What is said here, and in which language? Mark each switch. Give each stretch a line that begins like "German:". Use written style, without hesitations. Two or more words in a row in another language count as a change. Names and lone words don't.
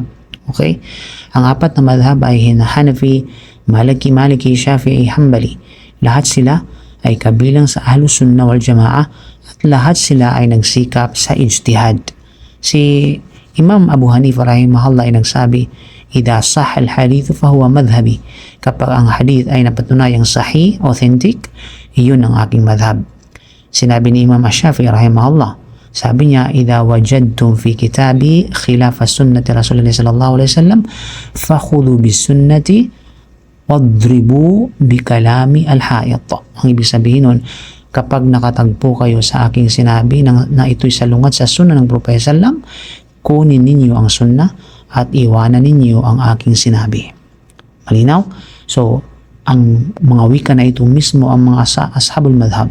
Filipino: Okay? Ang apat na madhab ay Hanafi, Maliki, Shafi'i, Hanbali. Lahat sila ay kabilang sa
Arabic: أهل السنة والجماعة
Filipino: at lahat sila ay nagsikap sa ijtihad. Si Imam Abu Hanifa rahimahullah ay nagsabi,
Arabic: "إذا صح الحديث فهو مذهبي."
Filipino: Kapag ang hadith ay napatunayang sahih, authentic, iyon ang aking madhab. Sinabi ni Imam Ash-Shafi'i rahimahullah, sabi niya,
Arabic: "إذا وجدتم في كتابي خلاف سنة رسول الله صلى الله عليه وسلم، فخذوا بالسنة واضربوا بكلام الحائط."
Filipino: Ang ibig sabihin nun, kapag nakatagpo kayo sa aking sinabi na ito'y salungat sa sunnah ng Propeta sallam, kunin ninyo ang sunnah at iwanan ninyo ang aking sinabi. Malinaw? So, ang mga wika na ito mismo ang mga
Arabic: أصحاب المذهب.